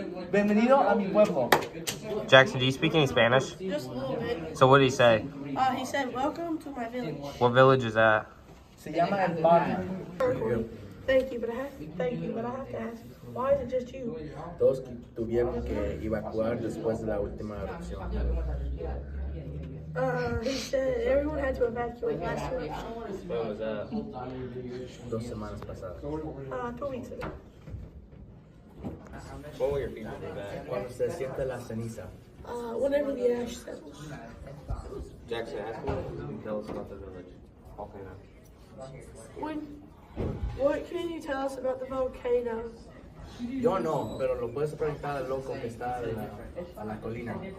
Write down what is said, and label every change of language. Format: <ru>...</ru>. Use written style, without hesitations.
<es>Bienvenido a mi pueblo.</es> <en>Jackson, do you speak any Spanish? Just a little bit. So what did he say? He said, "Welcome to my village." What village is that?</en> <es>Se llama el barrio.</es> <en>Thank you, but I have to ask, why is it just you?</en> <es>Todos tuvieron que evacuar después de la última erupción.</es> <en>He said everyone had to evacuate last week. When was that?</en> <es>2 semanas pasadas.</es> <en>2 weeks ago. When will your people be back?</en> <es>Cuando se siente la ceniza.</es> <en>Whenever the ash settles. Jackson, ask me what you can tell us about the village. Volcano. What can you tell us about the volcano?</en> <es>Yo no, pero lo puedes preguntar al loco que está a la colina.</es>